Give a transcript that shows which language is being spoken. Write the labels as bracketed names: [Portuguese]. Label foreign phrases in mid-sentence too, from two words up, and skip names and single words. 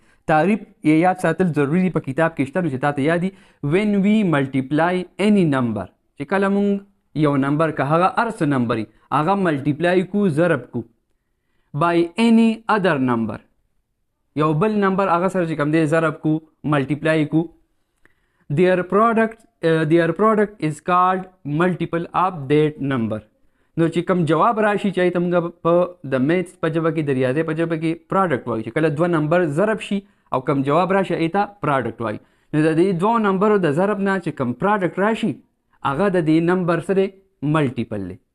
[Pashto] تعریف یې یاد ساتل ضروري دي، په کتاب کې شته نو چې تا ته یاد دي. [English] when we multiply any number, [Pashto] چې کله مونږ یو نمبر که هغه هر څه نمبر هغه ملټیپلای کو، ضرب کو [English] by any other number, [Pashto] یو بل نمبر هغه سره چې کوم دی ضرب کو، ملټیپلای کو. [English] their product is called multiple of that number. [Pashto] نو چې کوم جواب راشي چې ته موږ په د میتھس په ژبه کې، د ریاضۍ په ژبه کې پراډکټ وایو، چې کله 2 نمبر ضرب شي او کوم جواب راشي هغې ته پراډکټ وایي. نو د دې 2 نمبرو د ضرب نه چې کوم پراډکټ راشي هغه د دې نمبر سره ملټیپل دی.